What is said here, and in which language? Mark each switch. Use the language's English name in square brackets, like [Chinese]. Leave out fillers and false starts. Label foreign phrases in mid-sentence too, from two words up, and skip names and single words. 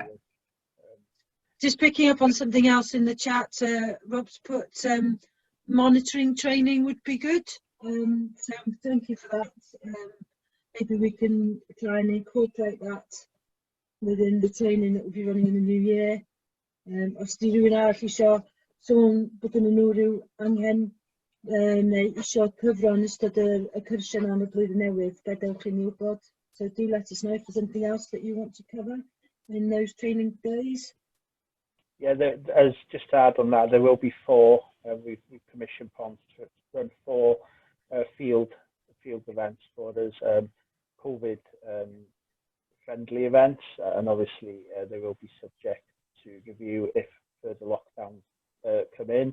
[English] Just picking up on something else in the chat, Rob's put monitoring training would be good. So thank you for that. Maybe we can try and incorporate that within the training that we'll be running in the new year. [Welsh] Os di rhywun arall isio sôn bod yn nhw rhyw angen neu isio cyfro yn ystod y cyrsiau am y blwyddyn newydd, gadewch i ni wybod. [English] So do let us know if there's anything else that you want to cover in those training days. Yeah, as just to add on that, there will be 4. We've commissioned Ponds to run 4 field events for us, COVID friendly events, and obviously they will be subject to review if further lockdowns come in.